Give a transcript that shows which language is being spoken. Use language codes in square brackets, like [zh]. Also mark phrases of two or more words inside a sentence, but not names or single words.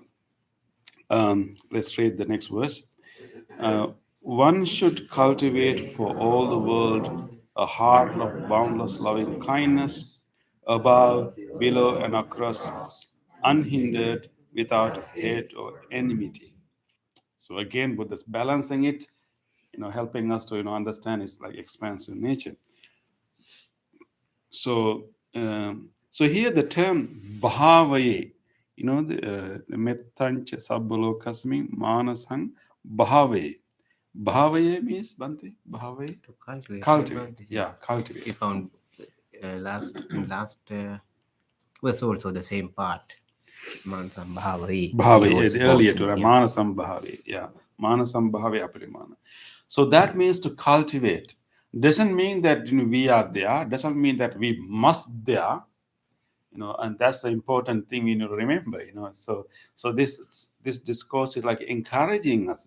[en] Let's read the next verse. One should cultivate for all the world a heart of boundless loving kindness, above, below, and across, unhindered, without hate or enmity. So again, Buddha's balancing it, helping us to understand its like expansive nature. So here the term bhavaye, the [pi] mettancha sabbalokasmi manasang bhavaye. [en] Bhavaye means Bante? Bhavaye? To cultivate. Cultivate. Yeah, cultivate. We found last was also the same part. [pi] Mansam Bhavaye. [en] Bhavaye, the earlier to yeah. [pi] Manasam Bhavaye. Yeah, Manasam Bhavaye Aparimana. [en] So that means to cultivate. Doesn't mean that we are there. Doesn't mean that we must there. And that's the important thing we need to remember. So this discourse is like encouraging us.